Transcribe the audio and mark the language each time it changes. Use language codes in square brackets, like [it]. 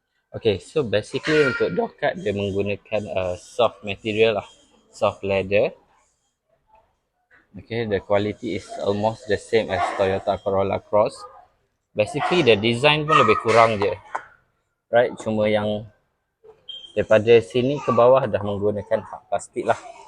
[ms] Okay, so basically untuk door cut dia menggunakan soft material lah. [en] Soft leather. Okay, the quality is almost the same as Toyota Corolla Cross. [ms] Basically the design pun lebih kurang je. Right, cuma yang daripada sini ke bawah dah menggunakan hak plastik lah.